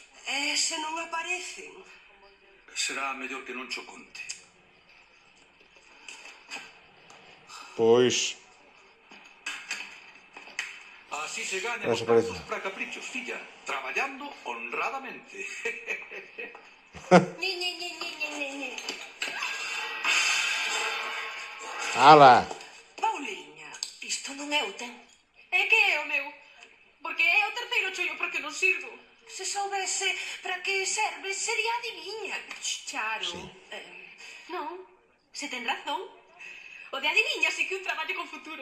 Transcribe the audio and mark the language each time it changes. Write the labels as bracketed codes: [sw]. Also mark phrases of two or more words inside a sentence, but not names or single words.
[gl] E se non aparecen? Será mellor que non cho conte. pois... Así se gañan Eso os parece. cartos para caprichos, filla. Traballando honradamente. Ni, ni, ni, ni, ni, ni, ni. Ala! Pauliña, isto non é o ten. É que é o meu. Porque é o terceiro chollo para que non sirvo. Se soubese para que serve, sería adiviña. Charo. Non, se ten razón. O de adiviña sí que é un traballo con futuro.